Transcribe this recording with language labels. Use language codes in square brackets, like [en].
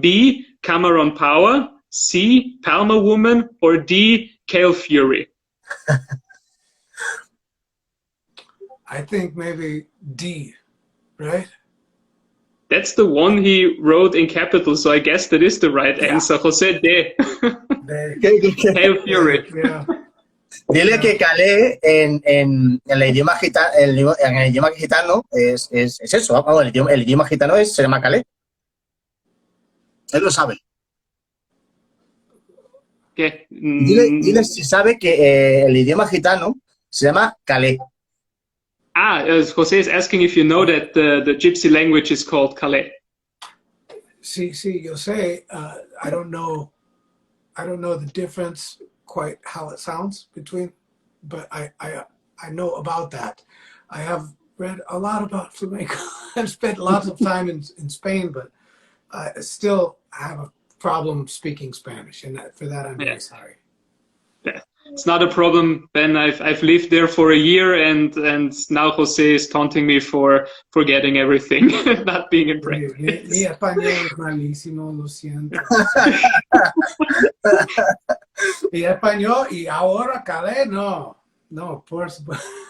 [en] B, Cameron Power. C, Palma Woman, or D, Cale Fury? I think maybe D, right? That's the one he wrote in capital, so I guess that is the right answer. Jose, D. Cale Fury. Yeah. [es] Dile que Calé en el idioma gitano es eso. Vamos, el idioma gitano se llama Calé. Él lo sabe. ¿Qué? Dile si sabe que el idioma gitano se llama Calé. [en] Jose is asking if you know that the Gypsy language is called Calais. [es] Sí, yo sé. [en] I don't know the difference quite how it sounds between, but I know about that. I have read a lot about flamenco. I've spent lots of time in Spain, but I still have a problem speaking Spanish, and for that I'm very sorry. Yeah. It's not a problem, Ben. I've lived there for a year, and now Jose is taunting me for forgetting everything, not being in practice. [es] Mi español es malísimo, lo siento. Mi español y ahora Calais, no, por supuesto.